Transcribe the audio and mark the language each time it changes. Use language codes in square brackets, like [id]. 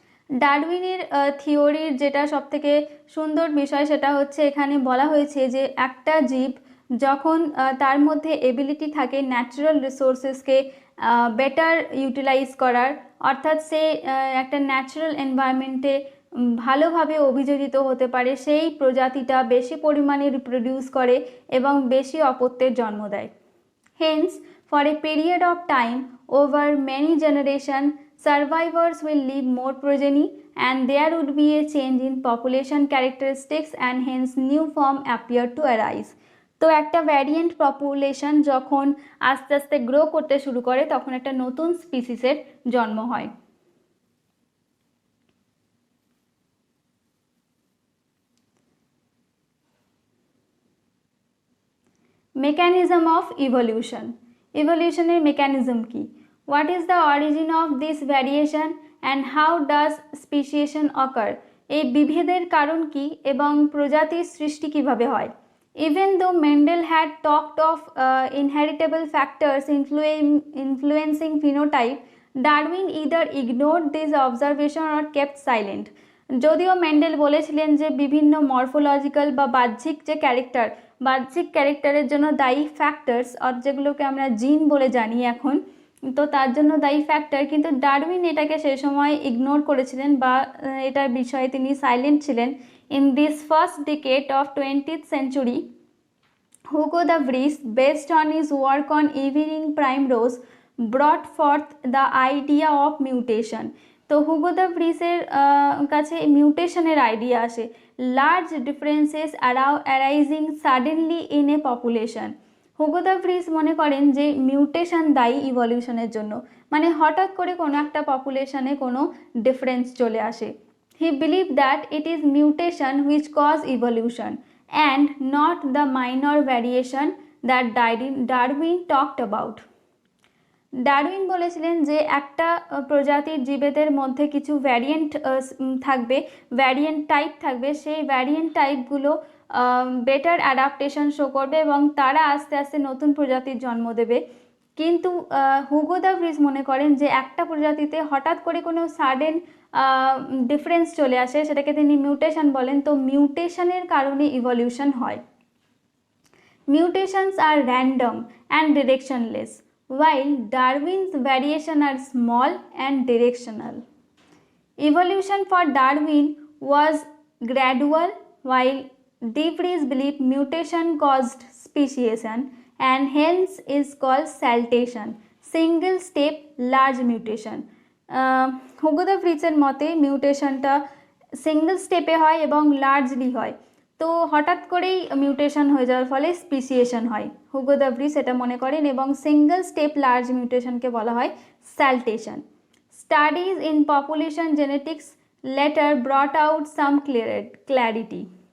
[bn] ডারউইনের থিওরির যেটা সবথেকে সুন্দর বিষয় সেটা হচ্ছে এখানে বলা হয়েছে যে একটা জীব যখন তার মধ্যে এবিলিটি থাকে ন্যাচারাল রিসোর্সেসকে বেটার ইউটিলাইজ করার, অর্থাৎ সে একটা ন্যাচারাল এনভায়রনমেন্টে ভালোভাবে অভিযোজিত হতে পারে, সেই প্রজাতিটা বেশি পরিমাণে রিপ্রোডিউস করে এবং বেশি অপত্যের জন্ম দেয়। [en] Hence for a period of time over many generations, survivors will leave more progeny and there would be a change in population characteristics and hence new form appear to arise. [bn] তো একটা variant population যখন আস্তে আস্তে grow করতে শুরু করে তখন একটা নতুন স্পিসিসের জন্ম হয়। [en] Mechanism of evolution. [bn] ইভলিউশনের মেকানিজম কি? [en] What is the origin of this variation and how does speciation occur? [bn] এই বিভেদের কারণ কি এবং প্রজাতির সৃষ্টি কিভাবে হয়? [en] Even though Mendel had talked of inheritable factors influencing phenotype, Darwin either ignored this observation or kept silent. [bn] যদিও মেন্ডেল বলেছিলেন যে বিভিন্ন মরফোলজিক্যাল বা বাহ্যিক যে বাহ্যিক ক্যারেক্টারের জন্য দায়ী ফ্যাক্টরস, যেগুলোকে আমরা জিন বলে জানি এখন, তো তার জন্য দায়ী ফ্যাক্টর, কিন্তু ডারউইন এটাকে সেই সময় ইগনোর করেছিলেন বা এটার বিষয়ে তিনি সাইলেন্ট ছিলেন। [en] In this first decade of 20th century, Hugo de Vries, based on his work on evening primrose, brought forth the idea of mutation. [bn] তো হুগো দ্য ভ্রিসের কাছে মিউটেশনের আইডিয়া আসে, [en] Large differences arising suddenly in a population. [bn] Hugo the Vries মনে করেন যে mutation দায়ী ইভলিউশনের জন্য, মানে হঠাৎ করে কোনো একটা পপুলেশনে কোনো ডিফারেন্স চলে আসে। [en] He believed that it is mutation which cause evolution and not the minor variation that Darwin talked about. [bn] Darwin বলেছিলেন যে একটা প্রজাতির জীবেদের মধ্যে কিছু ভ্যারিয়েন্ট থাকবে, ভ্যারিয়েন্ট টাইপ থাকবে, সেই ভ্যারিয়েন্ট টাইপগুলো বেটার অ্যাডাপ্টেশন শো করবে এবং তারা আস্তে আস্তে নতুন প্রজাতির জন্ম দেবে, কিন্তু হুগো দ্য ভ্রিস মনে করেন যে একটা প্রজাতিতে হঠাৎ করে কোনো সাডেন ডিফারেন্স চলে আসে, সেটাকে তিনি মিউটেশন বলেন। তো মিউটেশনের কারণে ইভলিউশন হয়। [en] Mutations are random and directionless, while Darwin's variations are small and directional. Evolution for Darwin was gradual, while De Vries believed mutation caused speciation and hence is called saltation, single step large mutation. [bn] Hugo the ভ্রিসের মতে মিউটেশনটা single স্টেপে হয় এবং largely হয়। তো হঠাৎ করেই mutation হয়ে যাওয়ার ফলে স্পিসিয়েশন হয়, হুগো দ্য ভ্রিস এটা মনে করেন, এবং সিঙ্গেল স্টেপ লার্জ মিউটেশনকে বলা হয় স্যালটেশন। [en] Studies in population genetics later brought out some clarity.